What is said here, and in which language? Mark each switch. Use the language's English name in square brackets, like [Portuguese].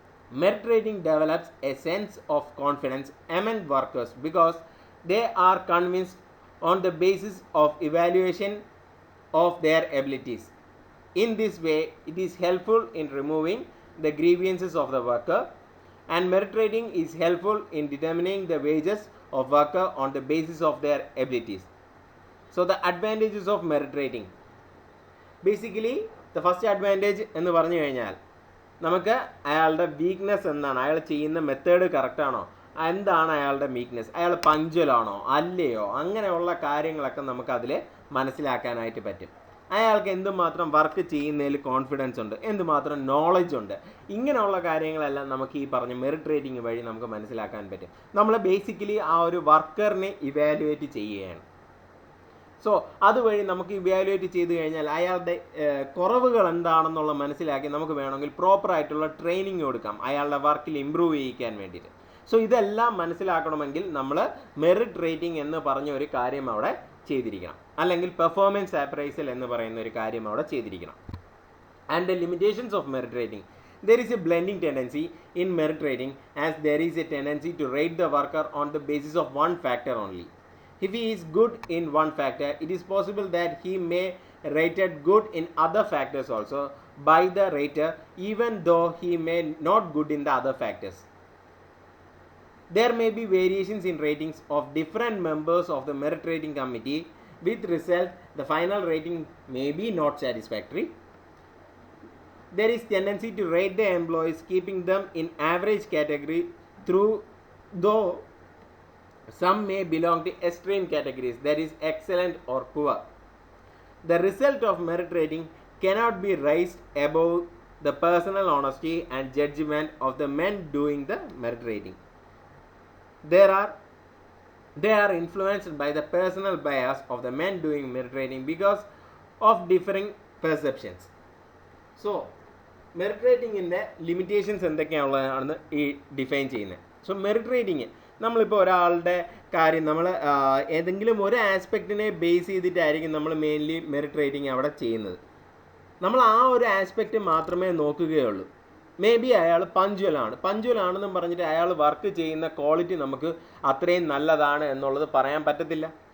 [English] Merit rating develops a sense of confidence among workers because they are convinced on the basis of evaluation of their abilities. In this way, it is helpful in removing the grievances of the worker, and merit rating is helpful in determining the wages of worker on the basis of their abilities. So the advantages of merit rating. Basically, the first advantage [Malayalam] എന്ന് പറഞ്ഞു കഴിഞ്ഞാൽ നമുക്ക് അയാളുടെ weakness എന്താണ്, അയാൾ ചെയ്യുന്ന method കറക്റ്റാണോ, എന്താണ് അയാളുടെ വീക്ക്നെസ്, അയാൾ പഞ്ച്വലാണോ അല്ലയോ, അങ്ങനെയുള്ള കാര്യങ്ങളൊക്കെ നമുക്കതിൽ മനസ്സിലാക്കാനായിട്ട് പറ്റും. അയാൾക്ക് എന്തുമാത്രം വർക്ക് ചെയ്യുന്നതിൽ കോൺഫിഡൻസ് ഉണ്ട്, എന്തുമാത്രം നോളജ് ഉണ്ട്, ഇങ്ങനെയുള്ള കാര്യങ്ങളെല്ലാം നമുക്ക് ഈ പറഞ്ഞ മെറിറ്റ് റേറ്റിംഗ് വഴി നമുക്ക് മനസ്സിലാക്കാൻ പറ്റും. നമ്മൾ ബേസിക്കലി ആ ഒരു വർക്കറിനെ ഇവാലുവേറ്റ് ചെയ്യുകയാണ്. സോ അതുവഴി നമുക്ക് ഇവാലുവേറ്റ് ചെയ്ത് കഴിഞ്ഞാൽ അയാളുടെ കുറവുകൾ എന്താണെന്നുള്ള മനസ്സിലാക്കി നമുക്ക് വേണമെങ്കിൽ പ്രോപ്പറായിട്ടുള്ള ട്രെയിനിങ് കൊടുക്കാം അയാളുടെ വർക്കിൽ ഇമ്പ്രൂവ് ചെയ്യിക്കാൻ വേണ്ടിയിട്ട്. സോ ഇതെല്ലാം മനസ്സിലാക്കണമെങ്കിൽ നമ്മൾ മെറിറ്റ് റേറ്റിംഗ് എന്ന് പറഞ്ഞ ഒരു കാര്യം അവിടെ ചെയ്തിരിക്കണം, അല്ലെങ്കിൽ പെർഫോമൻസ് അപ്രൈസൽ എന്ന് പറയുന്ന ഒരു കാര്യം അവിടെ ചെയ്തിരിക്കണം. [English] And the limitations of merit rating. There is a blending tendency in merit rating, as there is a tendency to rate the worker on the basis of one factor only. If he is good in one factor, it is possible that he may rated good in other factors also by the rater, even though he may not good in the other factors. There may be variations in ratings of different members of the merit rating committee, with result the final rating may be not satisfactory. There is tendency to rate the employees, keeping them in average category, though some may belong to extreme categories, that is excellent or poor. The result of merit rating cannot be raised above the personal honesty and judgment of the men doing the merit rating. They are influenced by the personal bias of the men doing merit rating because of differing perceptions. [Malayalam] So merit റേറ്റിങ്ങിൻ്റെ limitations എന്തൊക്കെയാണുള്ളതാണ് ഈ define ചെയ്യുന്നത്. So merit rating നമ്മളിപ്പോൾ ഒരാളുടെ കാര്യം നമ്മൾ ഏതെങ്കിലും ഒരു ആസ്പെക്റ്റിനെ base ചെയ്തിട്ടായിരിക്കും നമ്മൾ mainly merit rating അവിടെ ചെയ്യുന്നത്. നമ്മൾ ആ ഒരു ആസ്പെക്റ്റ് മാത്രമേ നോക്കുകയുള്ളൂ. മേ ബി അയാൾ പഞ്ച്വലാണെന്നും പറഞ്ഞിട്ട് അയാൾ വർക്ക് ചെയ്യുന്ന ക്വാളിറ്റി നമുക്ക് അത്രയും നല്ലതാണ് എന്നുള്ളത് പറയാൻ പറ്റത്തില്ല.